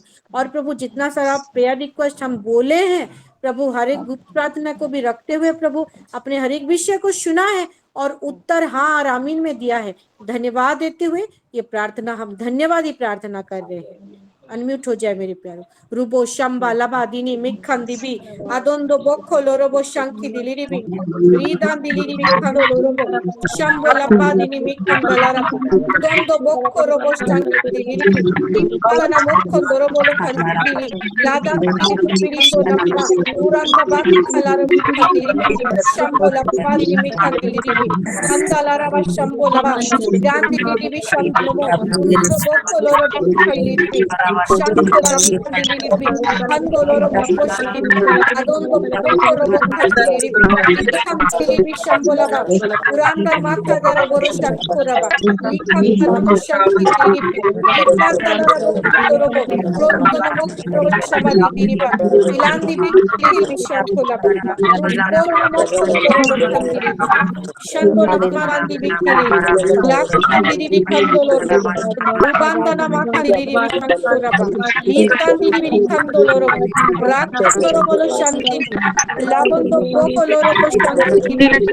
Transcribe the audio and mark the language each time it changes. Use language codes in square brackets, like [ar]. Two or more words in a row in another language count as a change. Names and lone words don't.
[hi] और प्रभु जितना सारा प्रेयर रिक्वेस्ट हम बोले हैं प्रभु, हर एक गुप्त प्रार्थना को भी रखते हुए प्रभु अपने हर एक विषय को सुना है और उत्तर हाँ और आमीन में दिया है। धन्यवाद देते हुए ये प्रार्थना हम धन्यवादी प्रार्थना कर रहे हैं। अनम्यूट हो जाए मेरे प्यारो। रूबो शंबा लबा दिनी मिखन दिबी अदोंदो बोखो लोरोबो शंकी दिलिरिबी रीदान दिलिरिबी खनो लोरोबो शंबो लबा दिनी मिखन दलारबा दोंदो बोखो रोबो शंकी दिलिरिबी इकाना मोखो लोरोबो लोखन दिली लादा दिलिरिबी पिरिंदो लबा उरंदा बाक खलारबी खन दिलिरिबी शंबो लबा दिनी मिखन दिलिरिबी खंदालारबा शंबो लबा गान दिलिरिबी शंबो उरंदो बोखो लोरोबो खलिरिबी Shankola Kandiliribi, Kandoloro Boshiribi, Adondo Bokoro Kandiliribi, Ikandiliribi Shambolaba, Uranda Makadara Boro Shankoraba, Ikandana Shankiliribi, Ikandana Bokorobo, Rondana Bokoro Shabadiriba, Ilandi Bikiribi Shankolaba, Rundoro Mokoro Kandiribi, Shandola Marandi Bikiri, Lakandiribi Kandoloro, Ubandana Makandiribi Kankoraba, Likandiribi Kandoloro, Rakandoro Bolo Shanti, Labondo Bokoloro Shanti,